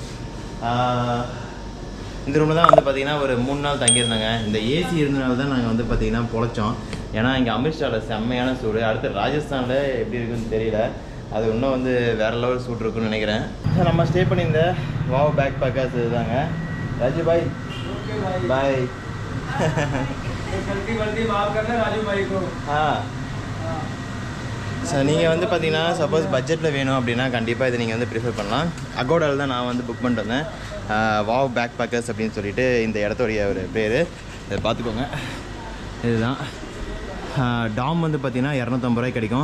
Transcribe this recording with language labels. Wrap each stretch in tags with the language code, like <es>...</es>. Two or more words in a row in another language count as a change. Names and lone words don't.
<ta>இந்த ரூமில் தான் வந்து பார்த்திங்கன்னா ஒரு 3 நாள் தங்கியிருந்தாங்க. இந்த ஏசி இருந்தனால தான் நாங்கள் வந்து பார்த்திங்கன்னா பொழைச்சோம். ஏன்னா இங்கே அம்ரிட்சாரில் செம்மையான சூடு. அடுத்து ராஜஸ்தானில் எப்படி இருக்குன்னு தெரியல. அது இன்னும் வந்து வேறு லெவல் சூட் இருக்குன்னு நினைக்கிறேன். நம்ம ஸ்டே பண்ணியிருந்த வாவ் பேக் பேக்கர்ஸ் இதுதாங்க.</ta> <hi>राजू भाई बाय. गलती माफ करना राजू भाई को.</hi> <ta>हाँ சார், நீங்கள் வந்து பார்த்தீங்கன்னா</ta> <en>suppose budget-இல்</en> <ta>வேணும் அப்படின்னா கண்டிப்பாக இதை நீங்கள் வந்து ப்ரிஃபர் பண்ணலாம். அகோடாவில் தான் நான் வந்து புக் பண்ணிட்டு வந்தேன். வாவ் பேக் பேக்கர்ஸ் அப்படின்னு சொல்லிட்டு இந்த இடத்துடைய ஒரு பேர். இதை பார்த்துக்கோங்க. இதுதான் டாம் வந்து பார்த்திங்கன்னா 250 ரூபாய்க்கு கிடைக்கும்.</ta>